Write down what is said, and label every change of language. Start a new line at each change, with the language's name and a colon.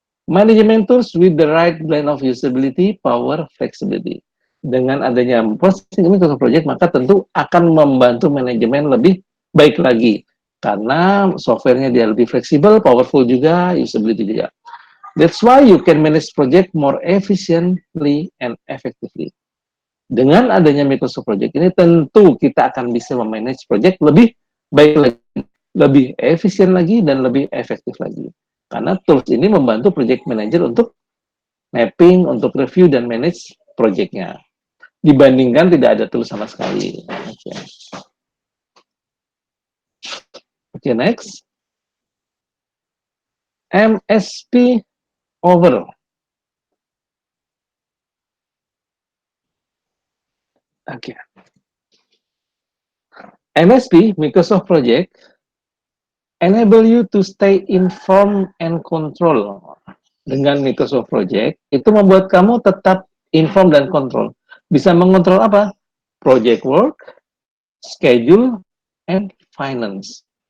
English: Management tools with the right blend of usability, power, flexibility.
Indonesian: Dengan adanya Microsoft Project, maka tentu akan membantu manajemen lebih baik lagi. Karena softwarenya dia lebih fleksibel, powerful juga, usability juga.
English: That's why you can manage project more efficiently and effectively.
Indonesian: Dengan adanya Microsoft Project ini, tentu kita akan bisa memanage project lebih baik lagi, lebih efisien lagi, dan lebih efektif lagi. Karena tools ini membantu project manager untuk mapping, untuk review dan manage project-nya. Dibandingkan tidak ada tools sama sekali.
English: Okay, next. MSP over. Okay. MSP, Microsoft Project, enable you to stay informed and control.
Indonesian: Dengan Microsoft Project, itu membuat kamu tetap inform dan kontrol. Bisa mengontrol apa?
English: Project work, schedule, and finance.